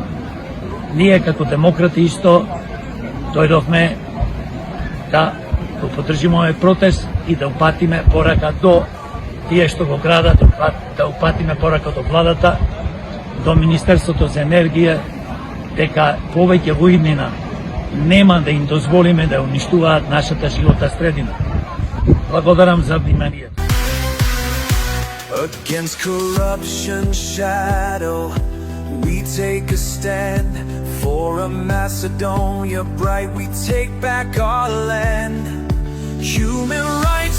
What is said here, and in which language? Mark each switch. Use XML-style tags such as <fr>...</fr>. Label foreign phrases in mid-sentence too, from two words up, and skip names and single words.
<mk>Ние како демократи исто дојдовме да го поддржиме овој протест и да упатиме порака до тие што го градат, да упатиме порака до владата, до Министерството за енергија, дека повеќе во иднина нема да им дозволиме да уништуваат нашата животна средина. Благодарам за вниманието.</mk> <en>Against corruption's shadow, we take a stand. For a Macedonia bright, we take back our land. Human rights</en>